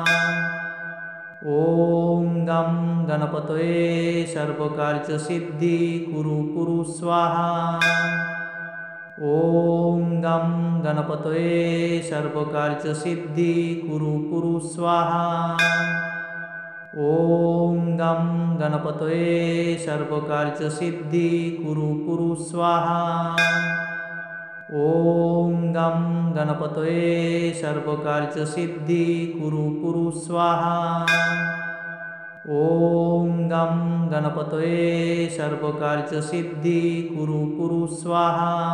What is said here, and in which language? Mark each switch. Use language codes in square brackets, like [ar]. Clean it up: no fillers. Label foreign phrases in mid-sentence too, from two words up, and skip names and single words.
[sa] ওম গম গণপতয়ে সর্বকার্য সিদ্ধি কুরু কুরু স্বাহা। ওম গম গণপতয়ে সর্বকার্য সিদ্ধি কুরু কুরু স্বাহা। ওম গম গণপতয়ে সর্বকার্য সিদ্ধি কুরু কুরু স্বাহা। गणपतये सर्वकार्यसिद्धि कुरु कुरु स्वाहा। ॐ गं गणपतये सर्वकार्यसिद्धि कुरु कुरु स्वाहा।